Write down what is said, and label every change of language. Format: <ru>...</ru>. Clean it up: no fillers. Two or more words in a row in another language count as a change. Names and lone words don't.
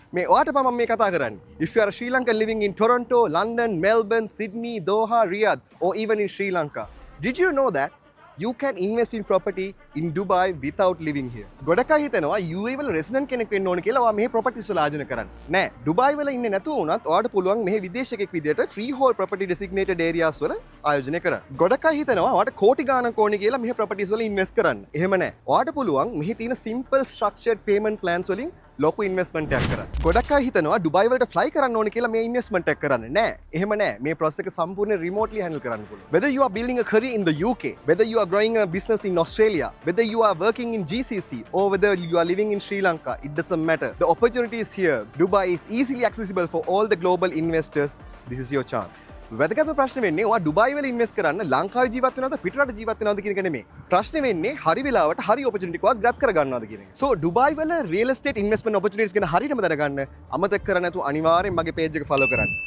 <si>මේ ඔයාට මම මේ කතා කරන්නේ.</si> <en>If you are a Sri Lankan living in Toronto, London, Melbourne, Sydney, Doha, Riyadh or even in Sri Lanka, did you know that you can invest in property in Dubai without living here?</en> <si>ගොඩක් අය හිතනවා UAE වල resident කෙනෙක් වෙන්න ඕන කියලා ඔයා මෙහි properties වල ආයෝජන කරන්න. නෑ. ඩුබායි වල ඉන්නේ නැතුව වුණත් ඔයාට පුළුවන් මෙහි විදේශිකෙක් විදියට</si> <en>freehold property designated areas</en> <si>වල ආයෝජනය කරන්න. ගොඩක් අය හිතනවා ඔයාට කෝටි ගාණක් ඕනේ කියලා මෙහි properties වල invest කරන්න. එහෙම නෑ. ඔයාට පුළුවන් මෙහි තියෙන</si> <en>simple structured payment plans</en> <si>වලින් ලොකු ඉන්වෙස්ට්මන්ට් එකක් කරන්න. ගොඩක් අය හිතනවා ඩුබායි වලට fly කරන්න ඕනේ කියලා මේ ඉන්වෙස්ට්මන්ට් එක කරන්න. නෑ. එහෙම නෑ. මේ process එක සම්පූර්ණ</si> <en>remotely handle</en> <si>කරන්න පුළුවන්.</si> <en>Whether you are building a career in the UK, whether you are growing a business in Australia, whether you are working in GCC or whether you are living in Sri Lanka, it doesn't matter. The opportunity is here. Dubai is easily accessible for all the global investors. This is your chance.</en> <si>වැදගත්ම ප්‍රශ්නේ වෙන්නේ ඔයා ඩුබායි වල ඉන්වෙස්ට් කරන්න ලංකාවේ ජීවත් වෙනවද පිටරට ජීවත් වෙනවද කියන එක නෙමෙයි. ප්‍රශ්නේ වෙන්නේ හරි වෙලාවට හරි opportunity එකක් grab කරගන්නවද කියන එක. So ඩුබායි වල</si> <en>real estate investment opportunities</en> <si>ගැන හරියටම දැනගන්න අමතක කරන්නේ නැතුව අනිවාර්යෙන් මගේ page එක follow කරන්න.</si>